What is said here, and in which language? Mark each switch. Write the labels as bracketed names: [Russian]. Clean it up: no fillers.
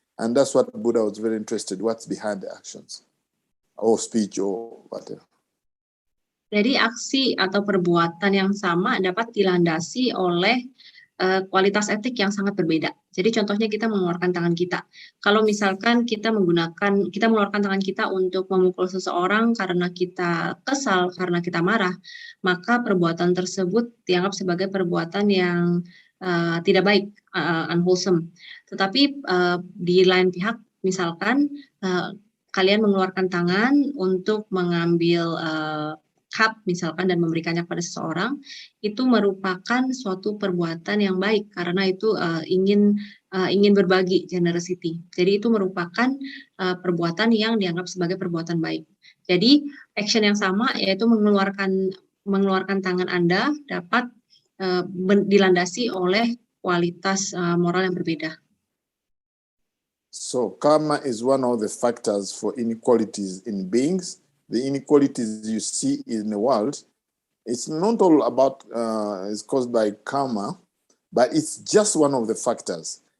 [English] And that's what Buddha was very interested, what's behind the actions or speech or whatever. [Indonesian] Jadi aksi atau perbuatan yang sama dapat dilandasi oleh kualitas etik yang sangat berbeda. Jadi contohnya kita mengeluarkan tangan kita. Kalau misalkan kita mengeluarkan tangan kita untuk memukul seseorang karena kita kesal, karena kita marah, maka perbuatan tersebut dianggap sebagai perbuatan yang tidak baik, unwholesome. Tetapi di lain pihak, misalkan kalian mengeluarkan tangan untuk mengambil cup misalkan dan memberikannya kepada seseorang, itu merupakan suatu perbuatan yang baik karena itu ingin berbagi, generosity. Jadi itu merupakan perbuatan yang dianggap sebagai perbuatan baik. Jadi action yang sama, yaitu mengeluarkan tangan Anda dapat dilandasi oleh kualitas moral yang berbeda. [English] So karma is one of the factors for inequalities in beings. The inequalities you see in the world, it's not all about, it's caused by karma, but it's just one of the factors.